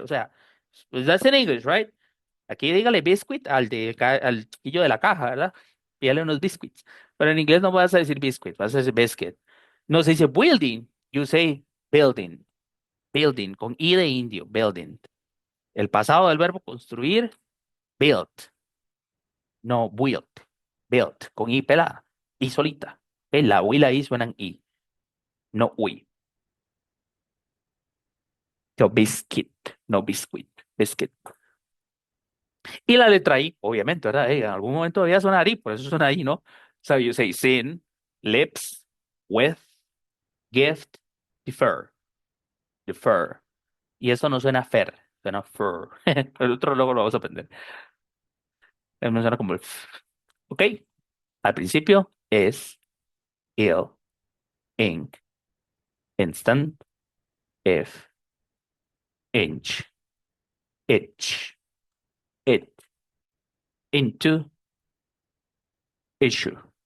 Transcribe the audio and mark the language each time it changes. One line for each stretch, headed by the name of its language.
Spanish: O sea, pues
English: that's in English, right?
Spanish: Aquí dígale biscuit al chiquillo de la caja, ¿verdad? Pídale unos biscuits. Pero en inglés no vas a decir biscuit, vas a decir biscuit. No se dice
English: building, you say building.
Spanish: Building, con I de indio, building. El pasado del verbo construir, built. No, built. Built, con I pelada. I solita. La U y la I suenan I, no UI.
English: So, biscuit, no biscuit. Biscuit.
Spanish: Y la letra I, obviamente, ¿verdad? En algún momento debía sonar I, por eso suena I, ¿no?
English: So you say sin, lips, with, gift, defer, defer.
Spanish: Y eso no suena fer, suena fur. El otro luego lo vamos a aprender. No suena como el f. ¿Ok? Al principio es
English: ill, ink, instant, if, inch, itch, it, into, issue.